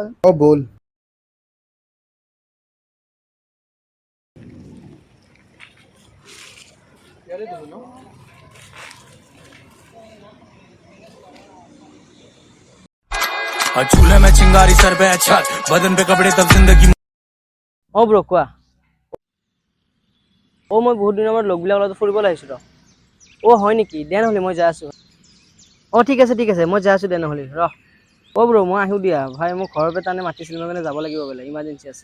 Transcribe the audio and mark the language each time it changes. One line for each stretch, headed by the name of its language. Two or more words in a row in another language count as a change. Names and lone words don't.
Assamese: ব'ল
Hindi: चूल्हे में चिंगारी सर पे छत बदन पे कपड़े तब जिंदगी
Assamese: ব্ৰ কোৱা মই বহুত দিনৰ মূৰত লগবিলাক লগত ফুৰিবলৈ আহিছো ৰ হয় নেকি দে নহ'লে মই যাই আছো ঠিক আছে মই যাই আছো দে নহ'লে ব্ৰ মই আহো দিয়া ভাই মোক ঘৰৰ পৰা টানে মাতিছিল মই মানে যাব লাগিব বোলে ইমাৰ্জেঞ্চি আছে